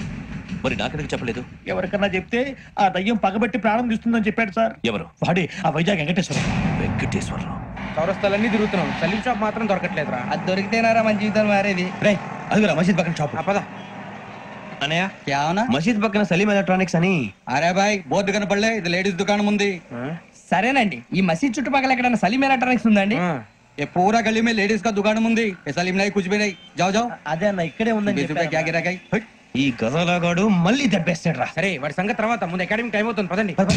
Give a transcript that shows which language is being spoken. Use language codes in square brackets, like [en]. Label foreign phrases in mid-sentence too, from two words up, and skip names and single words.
[te] మరి నాకెందుకు చెప్పలేదు? ఎవరికన్నా చెప్తే ఆ దయ్యం పగబెట్టి ప్రాణం తీస్తుందని చెప్పాడు సార్. ఎవరు? వాడే, ఆ వైజాగ్ వెంకటేశ్వరరావు. వెంకటేశ్వరరావు. చౌరస్తాలన్నీ తిరుగుతున్నాం, సలీం షాప్ మాత్రం దొరకట్లేదురా. అది దొరికితేనారా మన జీవితం మారేది. అదిగురా మసీద్ పక్కన షాప్. పద. అనయ్య, [hi] क्या होना? [te] మసీద్ పక్కన సలీం ఎలక్ట్రానిక్స్ అని. అరే బాయ్, బోర్డు కనపడలే, ఇది లేడీస్ దుకాణం ఉంది. సరేనండి, ఈ మసీద్ చుట్టుపక్కల ఎక్కడైనా సలీం ఎలక్ట్రానిక్స్ ఉందండి? [hi] ये पूरा गली में लेडीज का दुकान मुंदी, ये सलीम नहीं कुछ भी नहीं. जाओ जाओ. [te] అదే అన్న, ఇక్కడే ఉందని [hi] क्या गिराई? [te] ఈ గజాలగాడు మళ్ళీ దెబ్బేస్తాడు రా. సరే, వాడి సంగతి తర్వాత, ముందు [en] academic time [te] అవుతుంది, పదండి.